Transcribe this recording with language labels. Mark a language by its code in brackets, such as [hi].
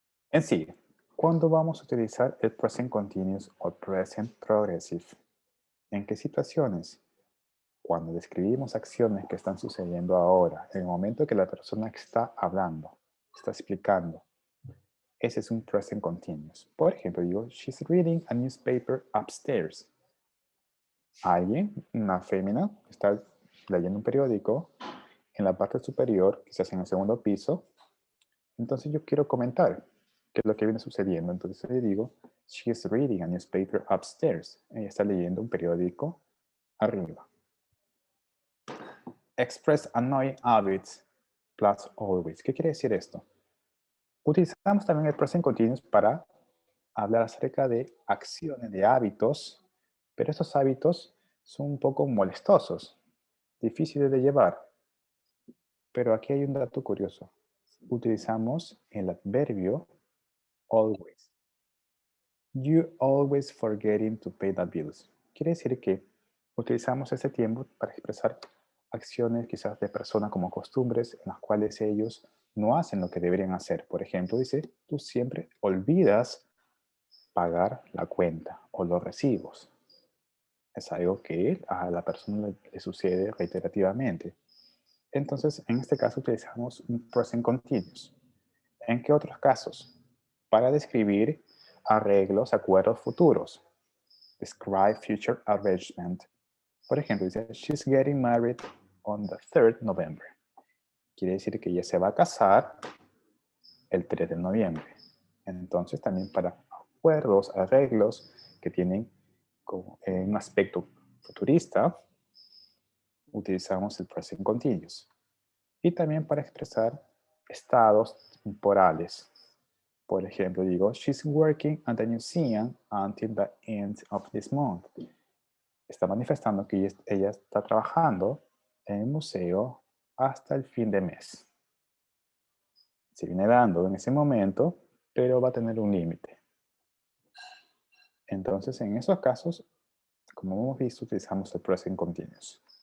[es] En sí, ¿cuándo vamos a utilizar el present continuous o present progressive? ¿En qué situaciones? Cuando describimos acciones que están sucediendo ahora, en el momento que la persona está hablando, está explicando. Ese es un present continuous. Por ejemplo, digo, [en] she's reading a newspaper upstairs. [es] Alguien, una fémina, está leyendo un periódico en la parte superior, quizás en el segundo piso. Entonces yo quiero comentar qué es lo que viene sucediendo. Entonces le digo, [en] she's reading a newspaper upstairs. [es] Ella está leyendo un periódico arriba. [en] Express annoying habits plus always. [es] ¿Qué quiere decir esto? Utilizamos también el present continuous para hablar acerca de acciones, de hábitos, pero estos hábitos son un poco molestosos, difíciles de llevar. Pero aquí hay un dato curioso. Utilizamos el adverbio always. [en] You always forgetting to pay the bills. [es] Quiere decir que utilizamos ese tiempo para expresar acciones quizás de personas como costumbres en las cuales ellos no hacen lo que deberían hacer. Por ejemplo, dice, tú siempre olvidas pagar la cuenta o los recibos. Es algo que a la persona le sucede reiterativamente. Entonces, en este caso utilizamos un present continuous. ¿En qué otros casos? Para describir arreglos, acuerdos futuros. [en] Describe future arrangement. [es] Por ejemplo, dice, [en] she's getting married on the 3rd November. [es] Quiere decir que ella se va a casar el 3 de noviembre. Entonces, también para acuerdos, arreglos que tienen un aspecto futurista, utilizamos el present continuous. Y también para expresar estados temporales. Por ejemplo, digo, [en] she's working at the museum until the end of this month. [es] Está manifestando que ella está trabajando en el museo hasta el fin de mes. Se viene dando en ese momento, pero va a tener un límite. Entonces, en esos casos, como hemos visto, utilizamos el present continuous.